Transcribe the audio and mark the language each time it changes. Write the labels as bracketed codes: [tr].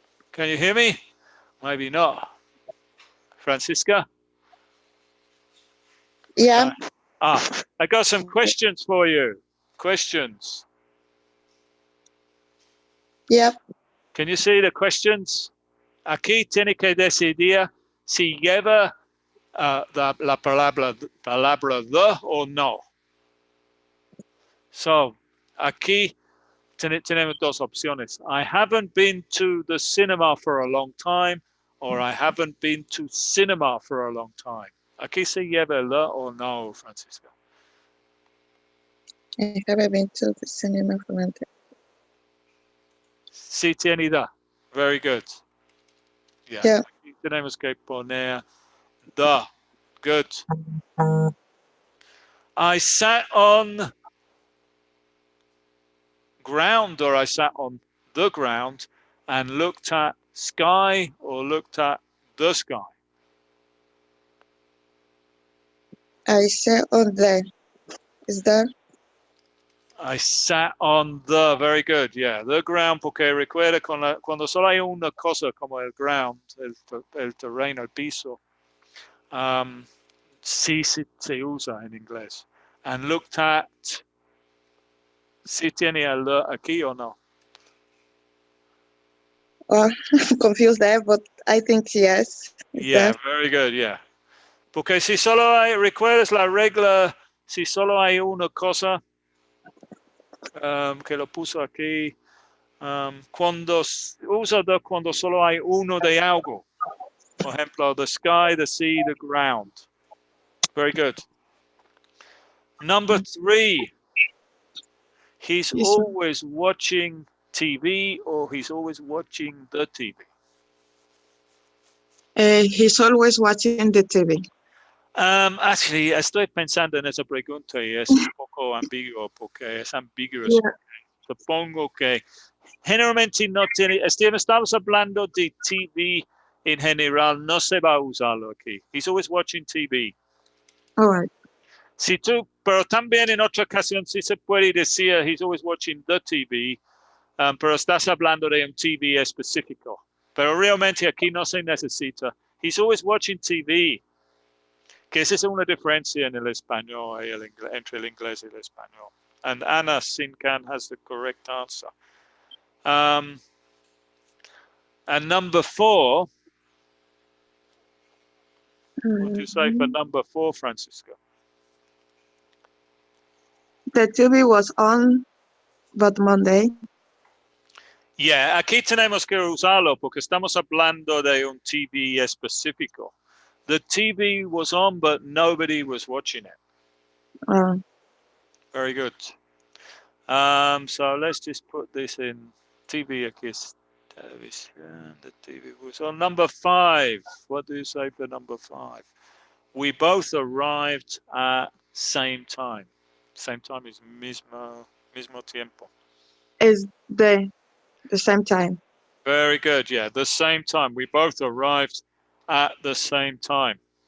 [en] Can you hear me? Maybe not. Francisca? Yeah. I got some questions for you. Questions. Yep. Can you see the questions? [es] Aquí tiene que decidir si lleva la palabra the o no. So, aquí tenemos dos opciones. [en] I haven't been to the cinema for a long time, or I haven't been to cinema for a long time. [es] Aquí se lleva la o no, Francisco. [en] I haven't been to the cinema for a long time. [es] Sí tiene da. [en] Very good. Yeah. [es] Aquí tenemos que poner the. [en] Good. I sat on ground, or I sat on the ground and looked at sky, or looked at the sky. I sat on the. Is that? I sat on the, very good, yeah, the ground, [es] porque recuerda cuando solo hay una cosa como el ground, el terreno, el piso, sí se usa en inglés. [en] And looked at, [es] ¿sí tiene el aquí o no? [en] Oh, I'm confused there, but I think yes. Yeah, very good, yeah. [es] Porque si solo hay, recuerdas la regla, si solo hay una cosa, que lo puso aquí, cuando usa de cuando solo hay uno de algo. Por ejemplo, [en] the sky, the sea, the ground. Very good. Number 3. He's always watching TV, or he's always watching the TV. He's always watching the TV. Actually, [es] estoy pensando en esa pregunta y es un poco ambiguo porque es ambiguous. [en] Yeah. [es] Supongo que generalmente no tiene, estamos hablando de TV en general, no se va a usarlo aquí. [en] He's always watching TV. All right. [es] Si tú, pero también en otra ocasión sí se puede decir [en] he's always watching the TV, [es] pero estás hablando de un TV específico. Pero realmente aquí no se necesita. [en] He's always watching TV. [es] Que esa es una diferencia en el español y el inglés, entre el inglés y el español. [en] And Anna Sinkan has the correct answer. And number 4, what do you say for number 4, Francisco? The TV was on, but Monday. [es] Yeah, aquí tenemos que usarlo porque estamos hablando de un TV específico. [en] The TV was on, but nobody was watching it. Very good. So let's just put this in TV [es] aquí es [en] television. The TV was on. Number 5. What do you say for number 5? We both arrived at same time. Same time is mismo tiempo. Is the same time. Very good. Yeah, the same time. We both arrived at the same time.